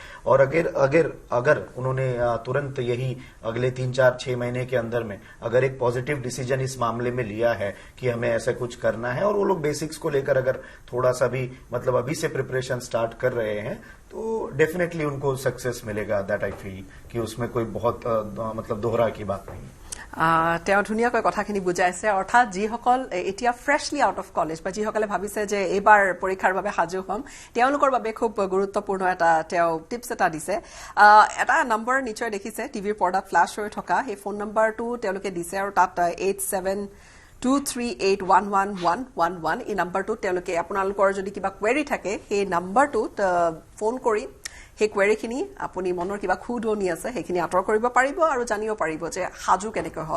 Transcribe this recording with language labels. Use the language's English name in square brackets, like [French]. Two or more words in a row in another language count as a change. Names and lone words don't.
[Hindi] और अगर उन्होंने तुरंत यही अगले 3-4-6 महीने के अंदर में अगर एक [English] positive decision [Hindi] इस मामले में लिया है कि हमें ऐसा कुछ करना है, और वो लोग बेसिक्स को लेकर अगर थोड़ा सा भी मतलब अभी से [English] preparation start [Hindi] कर रहे हैं, तो डेफिनेटली उनको सक्सेस मिलेगा. [English] that I feel [Hindi] कि उसमें कोई बहुत मतलब दोहरा की बात नहीं. [Assamese] তেওঁ ধুনীয়াকৈ কথাখিনি বুজাইছে. অৰ্থাৎ যিসকল এতিয়া [English] freshly out of college [Assamese] বা যিসকলে ভাবিছে যে এইবাৰ পৰীক্ষাৰ বাবে সাজু হ'ম, তেওঁলোকৰ বাবে খুব গুৰুত্বপূৰ্ণ এটা তেওঁ টিপছ এটা দিছে. এটা নম্বৰ নিশ্চয় দেখিছে টিভিৰ পৰ্দাত ফ্লাছ হৈ থকা, সেই ফোন নম্বৰটো তেওঁলোকে দিছে, আৰু তাত 8723811111 এই নম্বৰটোত তেওঁলোকে আপোনালোকৰ যদি কিবা কুৱেৰি থাকে সেই নম্বৰটোত ফোন কৰি সেই কুৱেৰিখিনি আপুনি মনৰ কিবা খুদনি আছে সেইখিনি আঁতৰ কৰিব পাৰিব আৰু জানিব পাৰিব যে সাজু কেনেকৈ হওক.